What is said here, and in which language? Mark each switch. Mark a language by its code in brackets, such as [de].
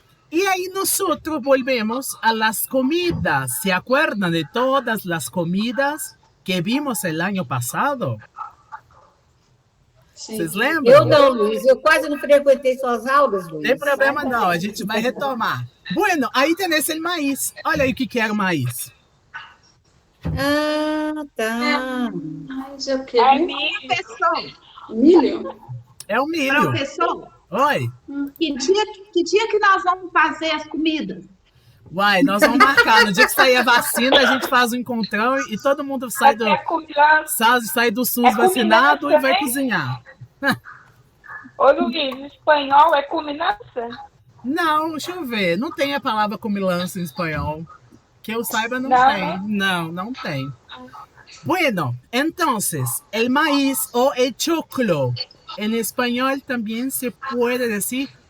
[es] Y ahí nosotros volvemos a las comidas. ¿Se acuerdan de todas las comidas que vimos el año pasado? [pt] Vocês lembram? Eu não, Luiz. Eu quase não frequentei suas aulas, Luiz. Não tem problema não, a gente vai retomar. [es] Bueno, [pt] aí tem esse maíz. Olha aí o que era o maíz. Ah, tá. Mas é o quê? É milho, professor. Milho? É o milho. Professor, Oi. que dia que nós vamos fazer as comidas? Uai, nós vamos marcar. No dia que sair a vacina, a gente faz um encontrão e todo mundo sai do SUS vacinado e vai cozinhar. Ô, Luiz, espanhol é combinação? Não, deixa eu ver. Não tem a palavra comilança em espanhol. Que eu saiba, não tem. Não tem. [es] Bueno, entonces, el maíz o el choclo. En español también se puede decir